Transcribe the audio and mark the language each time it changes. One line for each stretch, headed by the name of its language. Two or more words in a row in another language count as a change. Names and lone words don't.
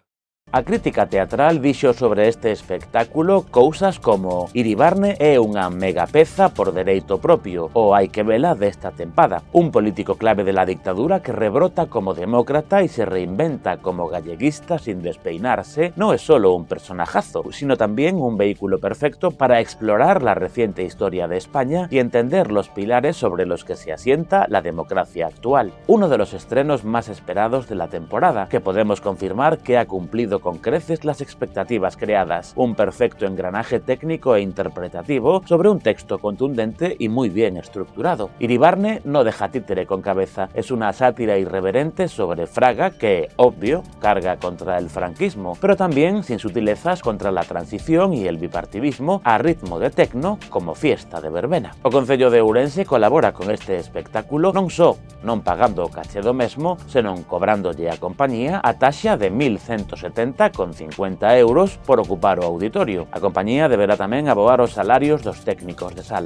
Galician: A crítica teatral dixo sobre este espectáculo cousas como Iribarne é unha megapeza por dereito propio, ou hai que vela desta tempada.
Spanish: Un político clave de la dictadura que rebrota como demócrata
Galician: e se reinventa como galleguista
Spanish: sin despeinarse
Galician: non é
Spanish: solo un personajazo, sino también un vehículo perfecto para explorar la reciente historia de España y entender los pilares sobre los que se asienta la democracia actual. Uno de los estrenos más esperados de la temporada, que podemos confirmar que ha cumplido con creces las expectativas creadas, un perfecto engranaje técnico e interpretativo sobre un texto contundente y muy bien estructurado. Iribarne no deja títere con cabeza, es una sátira irreverente sobre Fraga que, obvio, carga contra el franquismo, pero también sin sutilezas contra la transición y el bipartidismo a ritmo de tecno como fiesta de verbena.
Galician: O Concello de Ourense colabora con este espectáculo non só non pagando o caché do mesmo, senón cobrándolle a compañía a taxa de 1.170,50 € por ocupar o auditorio. A compañía deberá tamén aboar os salarios dos técnicos de sala.